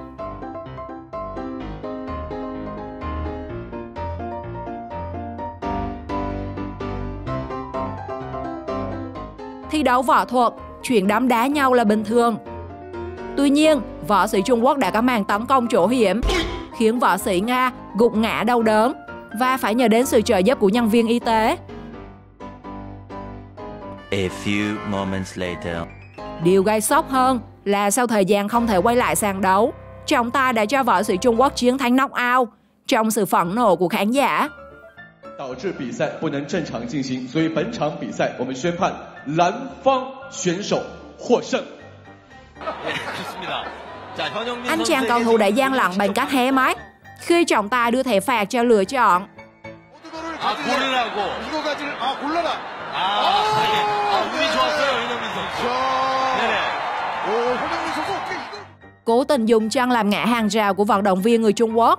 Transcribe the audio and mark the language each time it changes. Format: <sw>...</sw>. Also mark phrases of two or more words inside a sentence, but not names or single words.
<vi>Thi đấu võ thuật, chuyện đấm đá nhau là bình thường. Tuy nhiên, võ sĩ Trung Quốc đã có màn tấn công chỗ hiểm, khiến võ sĩ Nga gục ngã đau đớn và phải nhờ đến sự trợ giúp của nhân viên y tế.</vi> <en>A few moments later.</en> <vi>Điều gây sốc hơn là sau thời gian không thể quay lại sàn đấu, trọng tài đã cho võ sĩ Trung Quốc chiến thắng knock-out trong sự phẫn nộ của khán giả.</vi> <zh>导致比赛不能正常进行，所以本场比赛我们宣判蓝方选手获胜。</zh> <vi>Anh chàng cầu thủ đã gian lận bằng cách hé mắt khi trọng tài đưa thẻ phạt cho lựa chọn. Cố tình dùng chân làm ngã hàng rào của vận động viên người Trung Quốc.</vi>